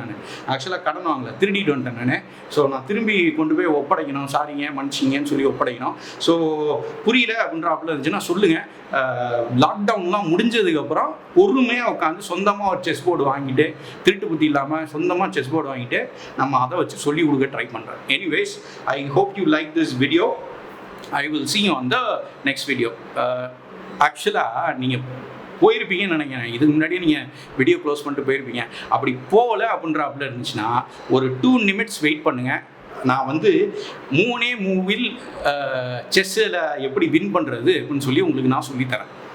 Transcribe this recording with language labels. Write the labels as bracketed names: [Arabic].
[Tamil] நான் ஆக்சுவலாக கடன் வாங்கலை, திருடிட்டு வந்துட்டேன் நான். ஸோ நான் திரும்பி கொண்டு போய் ஒப்படைக்கணும், சாரிங்க மன்னிச்சிங்கன்னு சொல்லி ஒப்படைக்கணும். ஸோ புரியல அப்படின்றாப்புல இருந்துச்சுன்னா சொல்லுங்கள். லாக்டவுன்லாம் முடிஞ்சதுக்கப்புறம் பொறுமையாக உட்காந்து சொந்தமாக ஒரு செஸ் போர்டு வாங்கிட்டு, திருட்டு புத்தி இல்லாமல் சொந்தமாக செஸ் போர்டு வாங்கிட்டு நம்ம அதை வச்சு சொல்லி கொடுக்க ட்ரை பண்ணுறேன். [English] Anyways I hope you like this video. I will see you on the next video. [Tamil] ஆக்சுவலாக நீங்கள் போயிருப்பீங்கன்னு நினைக்கிறேன். இதுக்கு முன்னாடியே நீங்கள் வீடியோ க்ளோஸ் பண்ணிட்டு போயிருப்பீங்க. அப்படி போகலை அப்படின்றாப்புல இருந்துச்சுன்னா ஒரு 2 நிமிட்ஸ் வெயிட் பண்ணுங்கள். நான் வந்து 3 மூவில் செஸ்ஸில் எப்படி வின் பண்ணுறது அப்படின்னு சொல்லி உங்களுக்கு நான் சொல்லித்தரேன்.